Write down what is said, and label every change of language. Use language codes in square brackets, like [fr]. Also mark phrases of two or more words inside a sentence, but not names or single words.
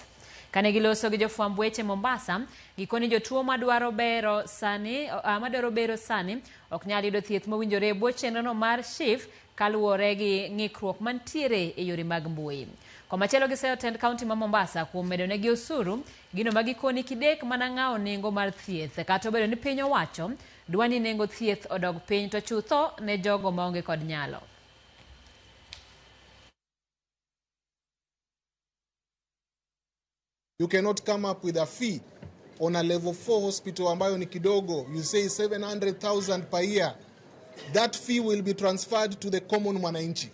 [luo] Kane giloso gi jofwamb weche Mombasa, gikoni jotuo madwaro bero sani ok nyal yudo thieth mowinjore e bwo chenro no mar NHIF kaluwore gi ng'ikruok mantiere e yore mag mbui. Komachielo giseyo tend kaunti ma Mombasa kuom medonegi osuru, gino magikoni kidek mana ng'awo nengo mar thieth, kata obedo ni piny owacho dwani nengo thieth odog piny to chutho ne jogo maonge kod nyalo. [en] You cannot come up with a fee on a level 4 hospital [sw] ambayo ni kidogo. [en] You say 700,000 per year. That fee will be transferred to the common mwananchi.